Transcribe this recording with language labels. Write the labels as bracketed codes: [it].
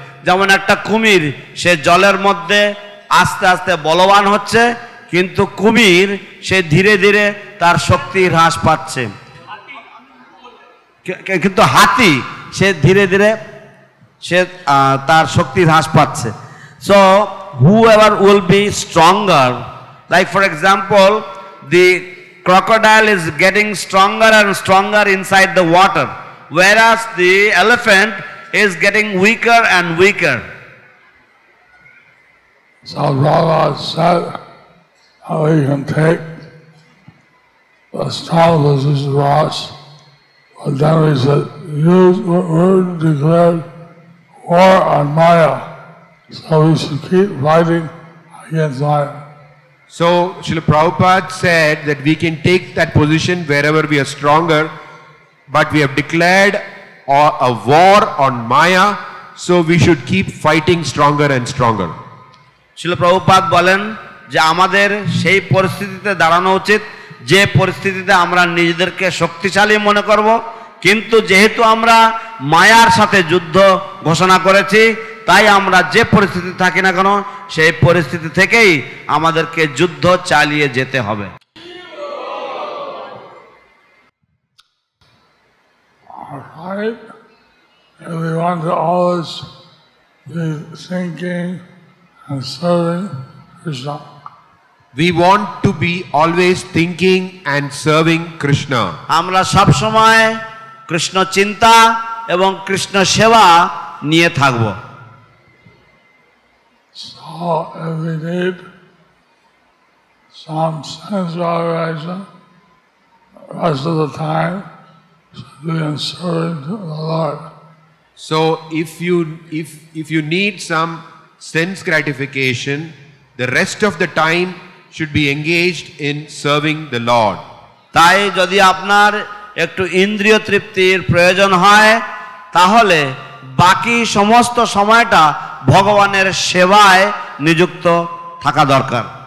[bn] যেমন একটা কুমির, সে জলের মধ্যে আস্তে আস্তে বলবান হচ্ছে, কিন্তু কুমির সে ধীরে ধীরে তার শক্তি হ্রাস পাচ্ছে। কিন্তু হাতি সে ধীরে ধীরে সে তার শক্তি হ্রাস পাচ্ছে। [en] So whoever will be stronger, like for example the crocodile is getting stronger and stronger inside the water, whereas the elephant is getting weaker and weaker. So Prabhupada said how we can take the strong position for us, but then we said, we're declared war on Maya, so we should keep fighting against Maya. So Srila Prabhupada said that we can take that position wherever we are stronger, but we have declared a war on Maya, so we should keep fighting stronger and stronger. [bn] শিল প্রভুপাদ বলেন যে আমাদের সেই পরিস্থিতিতে দাঁড়ানো উচিত যে পরিস্থিতিতে আমরা নিজেদেরকে শক্তিশালী মনে করব, কিন্তু যেহেতু আমরা মায়ার সাথে যুদ্ধ ঘোষণা করেছি, তাই আমরা যে পরিস্থিতি থাকি না কেন সেই পরিস্থিতি থেকেই আমাদেরকে যুদ্ধ চালিয়ে যেতে হবে। [en] Alright, and we want to always be thinking and serving Krishna. We want to be always thinking and serving Krishna. [bn] আমরা সব সময় কৃষ্ণ চিন্তা এবং কৃষ্ণ সেবা নিয়ে থাকব। [en] So if we need some sense gratification, rest of the time should be in serving to the Lord. So if you need some sense gratification, the rest of the time should be engaged in serving the Lord. [bn] তাই যদি আপনার একটু ইন্দ্রিয় তৃপ্তির প্রয়োজন হয় তাহলে বাকি সমস্ত সময়টা ভগবানের সেবায় নিযুক্ত থাকা দরকার।